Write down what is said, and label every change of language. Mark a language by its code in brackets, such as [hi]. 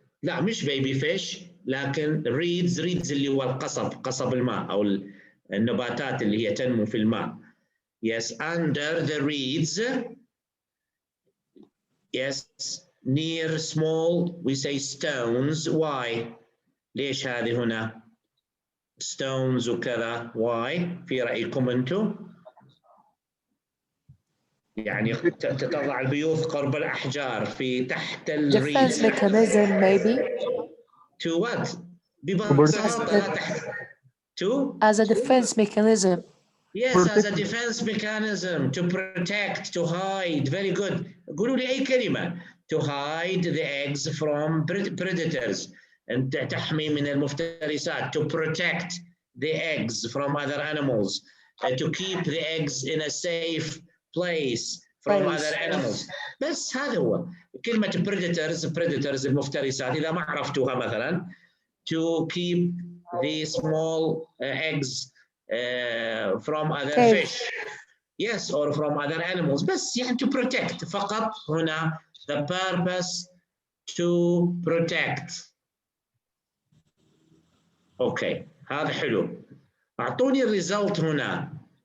[ar] لا مش [en] baby fish [ar] لكن reeds اللي هو قصب الماء أو النباتات اللي هي تنمو في الماء. [en] Yes, under the reeds. Yes, near small we say stones. Why? [ar] ليش هذه هنا stones وكذا؟ [en] why؟ [ar] في رأيكم أنتم؟ يعني تضع البيوت قرب الأحجار في تحت الريد. [en] Defense mechanism maybe. To what? [ar] ببساطة تحت. [en] To? As a defense mechanism. Yes, as a defense mechanism to protect, to hide. Very good. [ar] قولوا لي أي كلمة. [en] To hide the eggs from predators. [ar] أن تحمي من المفترسات. [en] To protect the eggs from other animals. To keep the eggs in a safe place from other animals. [ar] بس هذا هو. كلمة predators المفترسات إذا ما عرفتوها مثلا. [en] To keep the small eggs from other fish. Yes, or from other animals. [ar] بس يعني [en] to protect [ar] فقط هنا. [en] The purpose to protect. [ar] اوكي هذا حلو. اعطوني الريزلت هنا.